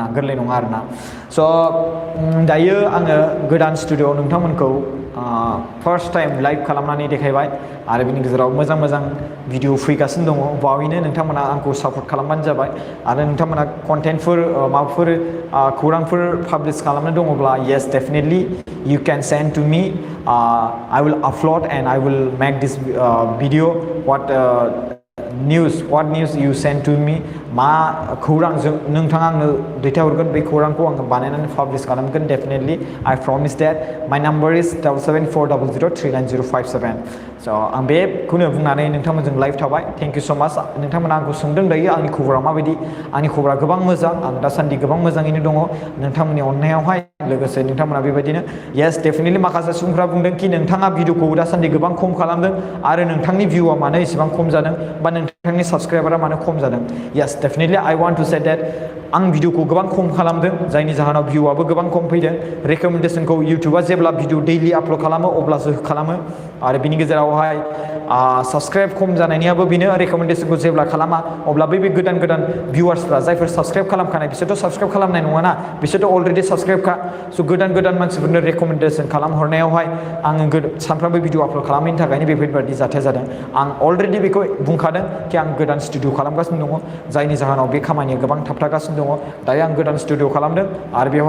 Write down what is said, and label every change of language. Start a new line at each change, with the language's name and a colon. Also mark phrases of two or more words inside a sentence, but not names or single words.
Bodo: गोरलै नङा आरोना स' दायो आङो गोदान स्टुडिअ'आव नोंथांमोनखौ
English: first time live
Bodo: खालामनानै देखायबाय आरो बिनि गेजेराव मोजां भिडिअ फैगासिनो दङ बावैनो नोंथांमोना आंखौ सापर्ट खालामबानो जाबाय आरो नोंथांमोना कन्टेन्टफोर माबाफोर खौरांफोर पाब्लिश खालामनो दङब्ला
English: yes definitely you can send to me
Bodo: I will upload and I will make this video what news you send to me मा खौरां नोंथाङा आंनो दैथायहरगोन बे खौरांखौ आङो बानायनानै पाब्लिश खालामगोन डेफिनेटलि
English: I promise that my number is
Bodo: 7740039057 स' आं बेखौनो बुंनानै नोंथांमोनजों लाइभ थाबाय
English: thank you so much
Bodo: नोंथांमोना आंखौ सोंदों दायो आंनि खबरा माबायदि आंनि खबरा गोबां मोजां आं दासान्दि गोबां मोजाङैनो दङ नोंथांमोननि अननायावहाय लोगोसे नोंथांमोना बेबायदिनो
English: yes definitely
Bodo: माखासे सुबुंफ्रा बुंदों कि नोंथाङा भिडिअखौ दासान्दि गोबां खम खालामदों आरो नोंथांनि भिउआ मानो एसेबां खम जादों बा नोंथांनि साबस्क्राइबारा मानो खम जादों
English: yes definitely I want to say that
Bodo: आं भिडिअखौ गोबां खम खालामदों जायनि जाहोनाव भिउआबो गोबां खम फैदों रेकमेन्डेसनखौ इउटुबा जेब्ला भिडिअ दैलि आपल'ड खालामो अब्लासो खालामो आरो बिनि गेजेरावहाय साबस्क्राइब खम जानायनियाबो बेनो रेकमेन्डेसनखौ जेब्ला खालामा अब्ला बै गोदान भिउवार्सफ्रा जायफोर साबस्क्राइब खालामखानाय बिसोरथ' साबस्क्राइब खालामनाय नङाना बिसोरथ' अलरेडि साबस्क्राइबखा स' गोदान मानसिफोरनो रेकमेन्डेसन खालामहरनायावहाय आङो सानफ्रामबो भिडिअ आपल'ड खालामैनि थाखायनो बेफोरबायदि जाथाय जादों आं अलरेडि बेखौ बुंखादों कि आं गोदान स्टुडिअ खालामगासिनो दङ जायनि जाहोनाव बे खामानिया गोबां थाबथागासिनो दङ दायो आं गोदान स्टुडिअ खालामदों आरो बेवहाय